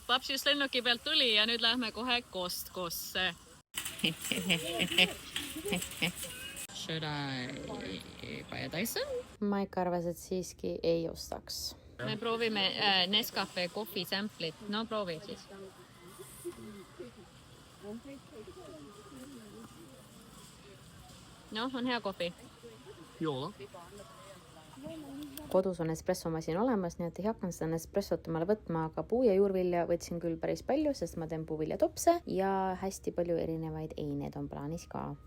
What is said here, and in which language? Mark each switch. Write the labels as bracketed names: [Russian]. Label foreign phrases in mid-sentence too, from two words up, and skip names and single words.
[Estonian] Paps just lennuki pealt tuli ja nüüd lähme kohe Costcosse. [English] Should I buy a Dyson? [Estonian] Ma ikka arvas, et siiski ei ostaks. Me proovime Nescafe kohvi samplit. No proovi siis. Noh, on hea kohvi. Joo. Kodus on espressomasin olemas, nii et ei hakanud seda espressot omale võtma, aga puu- ja juurvilja võtsin küll päris palju, sest ma teen puuviljatopse ja hästi palju erinevaid eineid on plaanis ka.